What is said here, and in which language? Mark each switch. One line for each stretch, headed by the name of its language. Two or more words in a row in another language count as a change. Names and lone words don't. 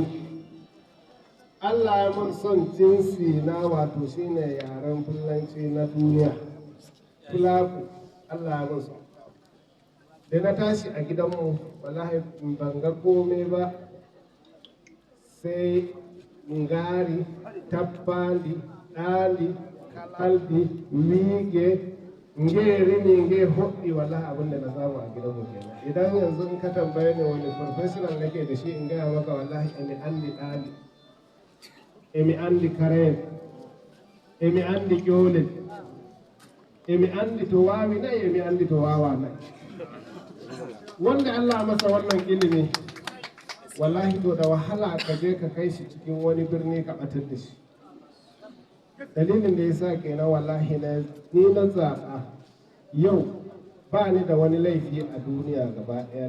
Hausa: Allah ya mun son jinsi na wato shine yaren Fulanci na duniya. Fulaku Allah ya mun son. Da na tashi a gidanmu wallahi ban ga komai ba sai
Fula: ngari, tabbali, ɗali, kalbi, mige, ngeri nge hoɗɗi
Hausa: wallahi abin da na samu a gidanmu kenan. Idan yanzu in ka tambaye ni wani professional nake da shi in gaya maka wallahi
Fula: emi andi ɗali. Emi andi karen, emi andi ƴolel, emi andi to wawi nayi, emi andi to wawa nayi.
Hausa: Wanda Allah masa wannan ilimi, wallahi to da wahala ka je ka kai shi cikin wani birni ka ɓatar da shi. Dalilin da ya sa kenan wallahi ni na zaɓa yau ba ni da wani laifi a duniya gaba ɗaya.